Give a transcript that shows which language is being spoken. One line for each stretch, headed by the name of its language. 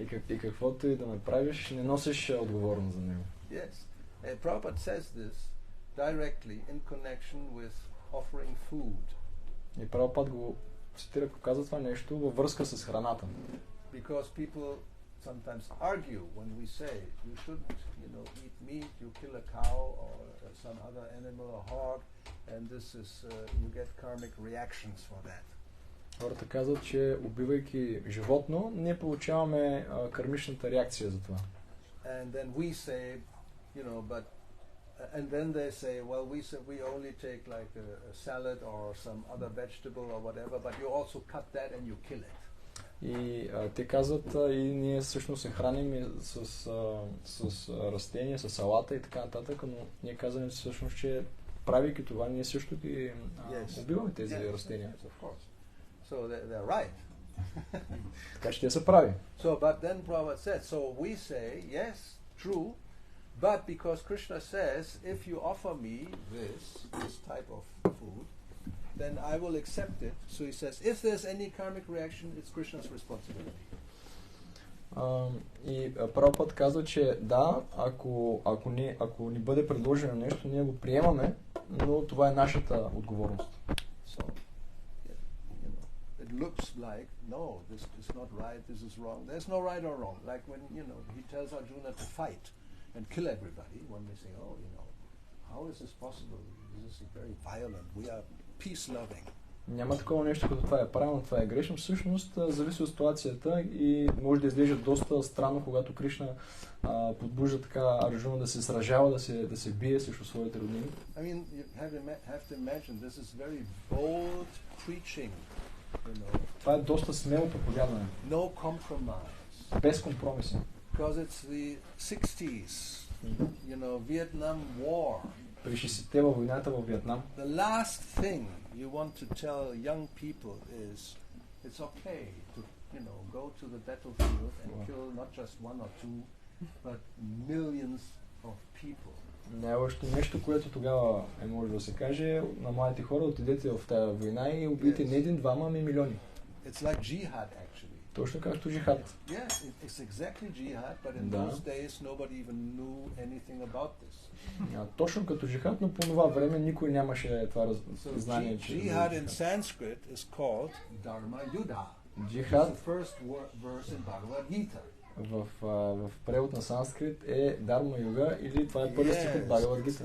Bulgarian: И каквото и да направиш, не носиш отговорност за него.
English: Yes. Prabhupada says this directly in connection with offering food.
Bulgarian: И Прабхупад го цитира, казва това нещо във връзка с храната.
English: Because people sometimes argue when we say you shouldn't, eat meat, you kill a cow or some other animal, a hog, and this is you get karmic reactions for that.
Bulgarian: Хората казват, че убивайки животно, ние получаваме кармичната реакция за това.
English: And then we say, and then they say, well, we only take like a salad or some other vegetable or whatever, but you also cut that and you kill it.
Bulgarian: И те казват, и ние всъщност се храним с растения, с салата и така нататък, но ние казваме всъщност, че правейки това, ние също ги убиваме тези растения.
English: So they're right.
Bulgarian: Така че те са прави.
English: So, but then Prabhupada said, so we say, yes, true, but because Krishna says, if you offer me this type of food, then I will accept it. So he says, if there's any karmic reaction, it's Krishna's responsibility.
Bulgarian: И Прабхупад казва, че да, ако ни бъде предложено нещо, ние го приемаме, но това е нашата отговорност.
English: So, it looks like, no, this is not right, this is wrong. There's no right or wrong. Like when, he tells Arjuna to fight and kill everybody, when they say, oh, how is this possible? This is very violent. We are peace-loving.
Bulgarian: Няма такова нещо, като това е правилно, това е грешно. Всъщност зависи от ситуацията и може да изглежда доста странно, когато Кришна подбужда така Арджуна да се сражава, да се бие срещу своите роднини.
English: I mean, you have to imagine this is very bold preaching.
Bulgarian: Това е доста смело проповядване.
English: No compromise.
Bulgarian: Без компромиси.
English: Because it's the 60s, Vietnam War.
Bulgarian: При 60-те във войната във Виетнам.
English: The last thing you want to tell young people is it's okay to, go to the battlefield and kill not just one or two, but millions of people.
Bulgarian: Най-лошото нещо, което тогава може да се каже на младите хора, отидете в тази война и убийте не един, двама, ами милиони.
English: It's like jihad actually.
Bulgarian: Точно както джихад.
English: Yes, it's exactly jihad, but in those days nobody even knew anything about this.
Bulgarian: Точно като джихад, но по това време никой нямаше това знание, че
English: jihad in Sanskrit is called Dharma Yuddha.
Bulgarian: Джихад.
English: It's the first verse in Bhagavad Gita.
Bulgarian: в превод на санскрит е Дарма юга или това е първият стих от Бхагавад Гита.